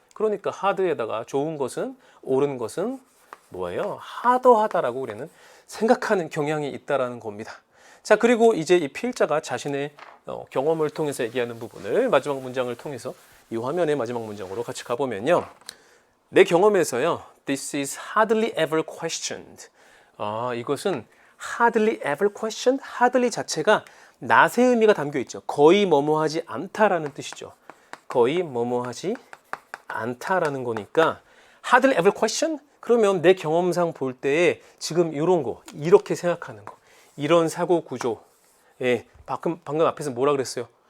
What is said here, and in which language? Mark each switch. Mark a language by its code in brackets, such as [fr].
[ko] 그러니까 하드에다가 좋은 것은, 옳은 것은 뭐예요? 하더하다라고 우리는 생각하는 경향이 있다라는 겁니다. 자, 그리고 이제 이 필자가 자신의 경험을 통해서 얘기하는 부분을 마지막 문장을 통해서 이 화면의 마지막 문장으로 같이 가보면요. 내 경험에서요. [en] This is hardly ever questioned. [ko] 이것은 [en] hardly ever questioned. [ko] hardly 자체가 낫의 의미가 담겨 있죠. 거의 뭐뭐하지 않다라는 뜻이죠. 거의 뭐뭐하지 않다라는 거니까 [en] hardly ever question? [ko] 그러면 내 경험상 볼 때에 지금 이런 거, 이렇게 생각하는 거. 이런 사고 구조. 예, 방금 앞에서 뭐라 그랬어요?